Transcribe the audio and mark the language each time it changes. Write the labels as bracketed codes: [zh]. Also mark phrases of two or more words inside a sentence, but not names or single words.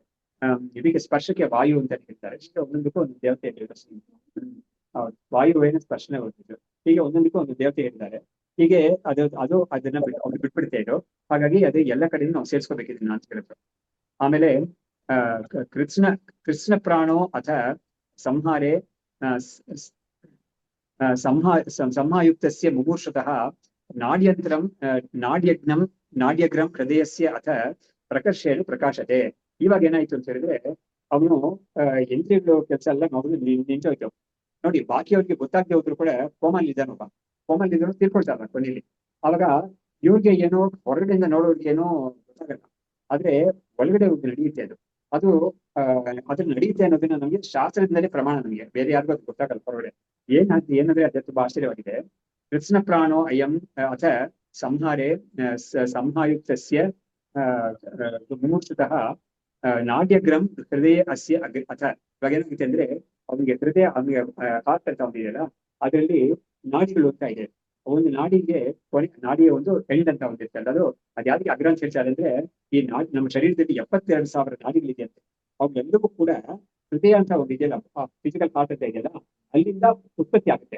[kn] ಇದಕ್ಕೆ ಸ್ಪರ್ಶಕ್ಕೆ ವಾಯು ಅಂತ ಹೇಳ್ತಾರೆ. ಒಂದೊಂದಕ್ಕೂ ಒಂದು ದೇವತೆ ಹೇಳಿದ್ದಾರೆ. ವಾಯುವೇನ ಸ್ಪರ್ಶನೆ ಹೋಗ್ತಿದ್ರು. ಹೀಗೆ ಒಂದೊಂದಕ್ಕೂ ಒಂದು ದೇವತೆ ಹೇಳಿದ್ದಾರೆ. ಹೀಗೆ ಅದನ್ನ ಬಿಟ್ಬಿಡ್ತಾ ಇದ್ರು. ಹಾಗಾಗಿ ಅದು ಎಲ್ಲ ಕಡೆಯಿಂದ ನಾವು ಸೇರಿಸ್ಕೋಬೇಕಿದ್ದೀನಿ ಅಂತ ಹೇಳಿದ್ರು. [sa] ಆಮೇಲೆ ಕೃಷ್ಣ ಪ್ರಾಣೋ ಅಥ ಸಂಹಾರೇ ಸಂಹಾಯುಕ್ತಸ್ಯ ಮುಮೂರ್ಷತಃ ನಾಡ್ಯಗ್ರಂ ಹೃದಯಸ್ಯ ಅಥ ಪ್ರಕರ್ಷೇಣ ಪ್ರಕಾಶತೆ. [kn] ಇವಾಗ ಏನಾಯ್ತು ಅಂತ ಹೇಳಿದ್ರೆ, ಅವನು ಇಂದ್ರಿಯಗಳು ಕೆಲಸ ಎಲ್ಲ ನಾವು ನಿಂತೋಯ್ತು. ನೋಡಿ ಬಾಕಿಯವ್ರಿಗೆ ಗೊತ್ತಾಗದೆ ಹೋದ್ರು ಕೂಡ ಕೋಮಲ್ಲಿ ಇದ್ದಾನೊಬ್ಬ, ಕೋಮಲ್ಲಿ ಇದ್ರು ತಿಳ್ಕೊಳ್ತಾರ ಕೊನೆಯಲ್ಲಿ. ಅವಾಗ ಇವ್ರಿಗೆ ಏನೋ ಹೊರಗಡೆಯಿಂದ ನೋಡೋರ್ಗೆ ಏನೋ ಗೊತ್ತಾಗಲ್ಲ, ಆದ್ರೆ ಒಳಗಡೆ ಒಂದು ನಡೆಯುತ್ತೆ ಅದು. ಅದು ಅದ್ರ ನಡೆಯುತ್ತೆ ಅನ್ನೋದನ್ನ ನಮಗೆ ಶಾಸ್ತ್ರದಿಂದಲೇ ಪ್ರಮಾಣ, ನಮಗೆ ಬೇರೆ ಯಾರಿಗೂ ಅದು ಗೊತ್ತಾಗಲ್ಲ ಹೊರಗಡೆ. ಏನಂದ್ರೆ ಅದೇ ತುಂಬಾ ಆಶ್ಚರ್ಯವಾಗಿದೆ. [sa] ಕೃಷ್ಣ ಪ್ರಾಣೋ ಅಯಂ ಅಥ ಸಂಹಾರೇ ಸಂಹಾಯುಕ್ತಸ್ಯ ಮುಮೂರ್ತತಃ ನಾಡ್ಯಗ್ರಂ ಹೃದಯ ಅಸ್ಯ ಅಥ. [kn] ಇವಾಗ ಏನಾಗುತ್ತೆ ಅಂದ್ರೆ ಅವನಿಗೆ ಹೃದಯ, ಅವನಿಗೆ ಹಾರ್ಟ್ ಅಂತ ಅವನಿದೆಯಲ್ಲ, ಅದರಲ್ಲಿ ನಾಡಿಗಳು ಹೋಗ್ತಾ ಇದೆ. ಒಂದು ನಾಡಿಗೆ ನಾಡಿಯ ಒಂದು ಎಂಡ್ ಅಂತ ಒಂದಿರ್ತಲ್ಲ, ಅದು ಯಾವ್ದಕ್ಕೆ ಅಗ್ರ ಅಂತ ಹೇಳ್ತಾರೆ ಅಂದ್ರೆ, ಈ ನಾಡಿ ನಮ್ಮ ಶರೀರದಲ್ಲಿ 72,000 ನಾಡಿಗಳಿದೆಯಂತೆ. ಅವೆಲ್ಲವೂ ಕೂಡ ಹೃದಯ ಅಂತ ಒಂದು ಇದೆಯಲ್ಲ, [en] physical part [kn] ಅಂತ ಇದೆಯಲ್ಲ, ಅಲ್ಲಿಂದ ಉತ್ಪತ್ತಿ ಆಗುತ್ತೆ.